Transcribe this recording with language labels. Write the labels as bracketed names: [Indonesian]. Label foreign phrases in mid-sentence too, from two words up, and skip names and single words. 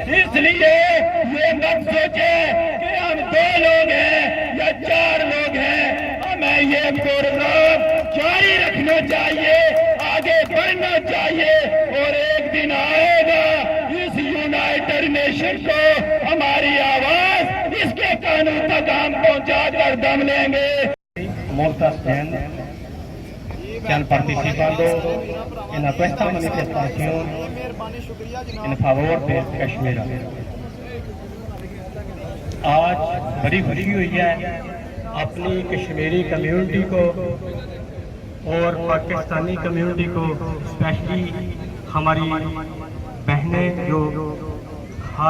[Urdu] اس لیے یہ مت سوچے کہ ہم 2 لوگ ہیں یا 4 لوگ ہیں، ہمیں یہ پروگرام جاری رکھنا چاہیے، آگے بڑھنا چاہیے، اور ایک دن آئے گا اس [English] United Nation [Urdu] کو ہماری آواز اس کے کانوں تک ہم پہنچا کر دم لیں گے. [Spanish] Molta gente que han participado en esta manifestación en favor de Kashmir. [Urdu] آج بڑی خوشی ہوئی ہے اپنی کشمیری کمیونٹی کو اور پاکستانی کمیونٹی کو، اسپیشلی ہماری بہنیں جو ہر